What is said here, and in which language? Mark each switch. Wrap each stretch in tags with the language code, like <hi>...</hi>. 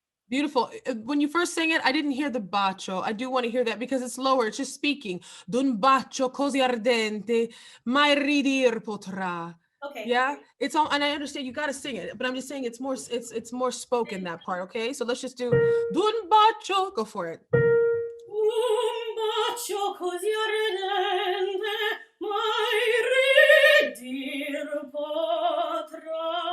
<en>Beautiful. When you first sang it, I didn't hear the bacio. I do want to hear that because it's lower. It's just speaking.</en> <it>D'un bacio così ardente, mai ridir potrà.</it> <en>Okay. Yeah, it's all, and I understand you got to sing it, but I'm just saying it's more spoken, that part. Okay, so let's just do</en> <it>d'un bacio.</it> <en>Go for it.</en> <it>Un bacio così ardente, mai ridir potrà.</it>